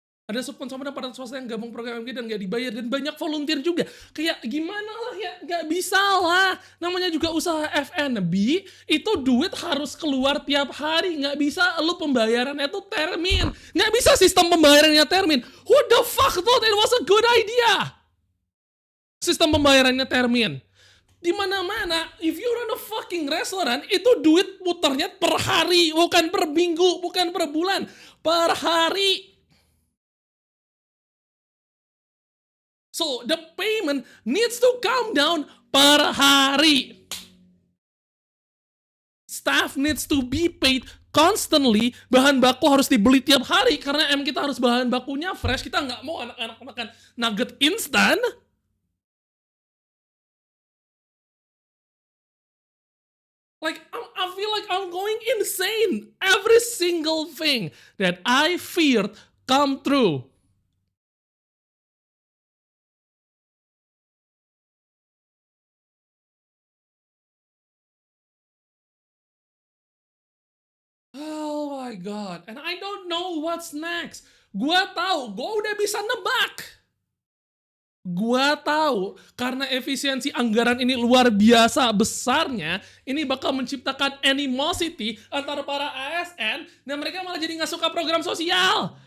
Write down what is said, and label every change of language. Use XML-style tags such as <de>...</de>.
<id>Ada sponsor dan para swasta yang gabung program MG dan nggak dibayar, dan banyak volunteer juga. Kayak gimana lah ya, nggak bisa lah. Namanya juga usaha F&B, itu duit harus keluar tiap hari. Nggak bisa lu pembayarannya tuh termin. Nggak bisa sistem pembayarannya termin.</id> <en>Who the fuck thought it was a good idea?</en> <id>Sistem pembayarannya termin. Di mana-mana,</id> <en>if you run a fucking restaurant,</en> <id>itu duit putarnya per hari, bukan per minggu, bukan per bulan, per hari.</id> <en>So, the payment needs to come down</en> <id>per hari.</id> <en>Staff needs to be paid constantly.</en> <id>Bahan baku harus dibeli tiap hari karena kita harus bahan bakunya fresh. Kita nggak mau anak-anak makan nugget instan.</id> <en>Like, I feel like I'm going insane. Every single thing that I feared come true. Oh my god, and I don't know what's next.</en> <id>Gua tahu, gua udah bisa nebak. Gua tahu, karena efisiensi anggaran ini luar biasa besarnya, ini bakal menciptakan animosity antara para ASN, dan mereka malah jadi nggak suka program sosial.</id>